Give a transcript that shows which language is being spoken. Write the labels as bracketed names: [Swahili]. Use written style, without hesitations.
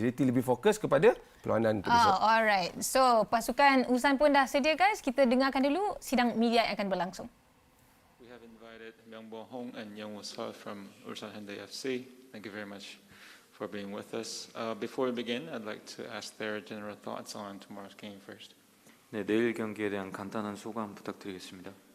[Malay] JDT lebih fokus kepada perlawanan itu besok. [English] Alright. So, [Malay] pasukan ULSAN pun dah sedia guys. Kita dengarkan dulu sidang media yang akan berlangsung. [English] We have invited Myung Bo Hong and Young Woo Seo from ULSAN Hyundai FC. Thank you very much for being with us. Before we begin, I'd like to ask their general thoughts on tomorrow's game first. [Korean] 네, 내일 경기에 대한 간단한 소감 부탁드리겠습니다.